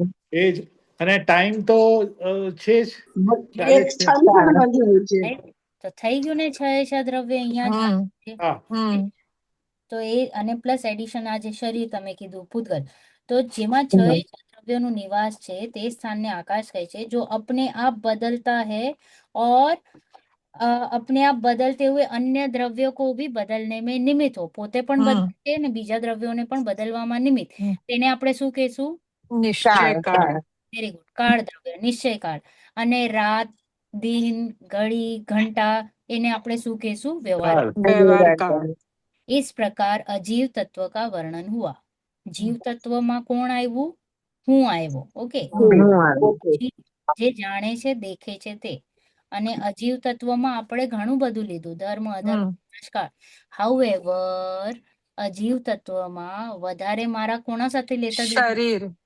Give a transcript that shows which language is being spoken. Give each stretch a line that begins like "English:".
Gujarati: એ જ. અને ટાઈમ તો છે જ, ચાલે એક જ છે. સ્થાન પણ વધ્યું છે. Right? તો થઈ ગયું ને છ એ છ દ્રવ્ય અહીંયા જ છે. હા તો એ અને પ્લસ એડિશન આ જે શરીર તમે કીધું પૂતગલ, તો જેમાં છ એ છ દ્રવ્યોનું નિવાસ છે તે સ્થાનને આકાશ કહે છે.
Hindi: जो अपने आप बदलता है और अपने आप बदलते हुए अन्य द्रव्यों को भी बदलने में निमित्त हो.
Gujarati: પોતે પણ બદલે છે ને બીજા દ્રવ્યોને પણ બદલવામાં નિમિત્ત. તેને આપણે શું કહેશું? નિશ્ચય કાળ. વેરી ગુડ, કાળ દ્રવ્ય, નિશ્ચય કાળ. અને રાત, દિન, ઘડી, ઘंटा એને આપણે શું કહેશું?
Hindi: व्यवहार.
Gujarati: વ્યવહાર કાળ.
Hindi: इस प्रकार अजीव तत्व का वर्णन हुआ.
Gujarati: जीव तत्वમાં કોણ આવ્યું? હું આવ્યો. ઓકે, જે જાણે છે, દેખે છે તે. અને અજીવ તત્વમાં આપણે ઘણું બધું લીધું, ધર્મ, અધર્મ, સંસ્કાર. હાઉએવર અજીવ તત્વમાં વધારે મારા કોના સાથે લેતા દીધું?